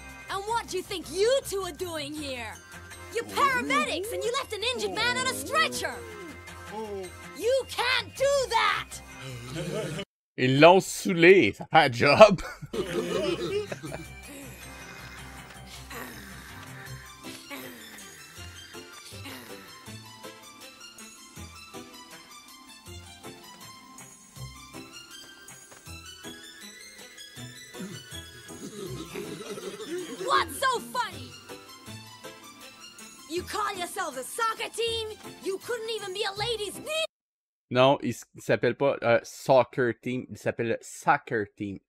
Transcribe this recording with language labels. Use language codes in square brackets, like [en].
[en] And what do you think you two are doing here? You're paramedics and you left an injured man on a stretcher! You can't do that! [fr] Ils l'ont saoulé, ça fait un job! [en] What's so funny? You call yourselves a soccer team? You couldn't even be a ladies' knee? [fr] Non, il s'appelle pas Soccer Team, il s'appelle Soccer Team.